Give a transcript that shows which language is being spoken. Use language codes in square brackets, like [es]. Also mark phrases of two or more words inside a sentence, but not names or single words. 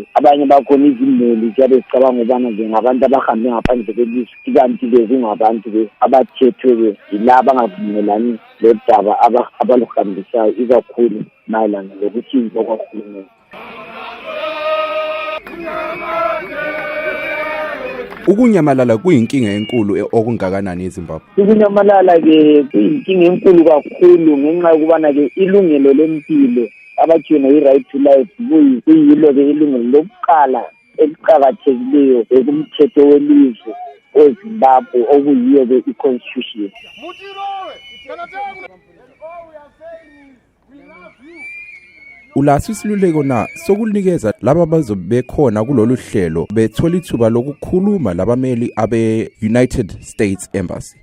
[nd] Abanye bakhona izimeli ziyabe zicabanga ubana ke ngabantu abahambe ngaphandle kwelizwe kanti ke kungabantu ke abathethwe ke yilaba abangavumelani lodaba abaluhambisayo ikakhulu mayelana lokuhlinzwa kwahulumeni. Ukunyamalala kuyinkinga enkulu okungakanani eZimbabwe? Ukunyamalala ke kuyinkinga enkulu kakhulu ngenxa yokubana ke ilungelo lempilo abathina i- [en] right to life [nd] kuyilo ke ilungelo lokuqala eliqhakathekileyo kumthetho welizwe weZimbabwe okuyiyo ke i-constitution. Ulaso isiluleko na sokunikeza laba bazobe khona kulolu hlelo bethola ithuba lokukhuluma labameli abe-United States Embassy?